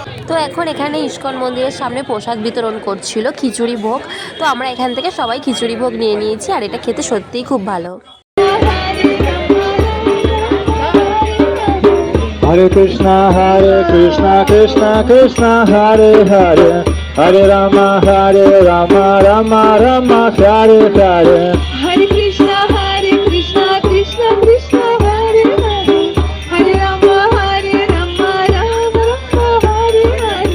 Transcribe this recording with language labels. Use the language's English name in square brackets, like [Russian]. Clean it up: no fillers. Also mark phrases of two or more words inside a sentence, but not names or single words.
[Bangla] তো এখন এখানে ইস্কন মন্দিরের সামনে প্রসাদ বিতরণ করছিল খিচুড়ি ভোগ। তো আমরা এখান থেকে সবাই খিচুড়ি ভোগ নিয়ে নিয়েছি, আর এটা খেতে সত্যিই খুব ভালো। [Sanskrit] Hare Krishna Krishna Krishna Hare Hare, Hare Rama Rama Rama Hare Hare. Hare Krishna Krishna Krishna Hare Hare, Hare Rama Rama Rama Hare Hare.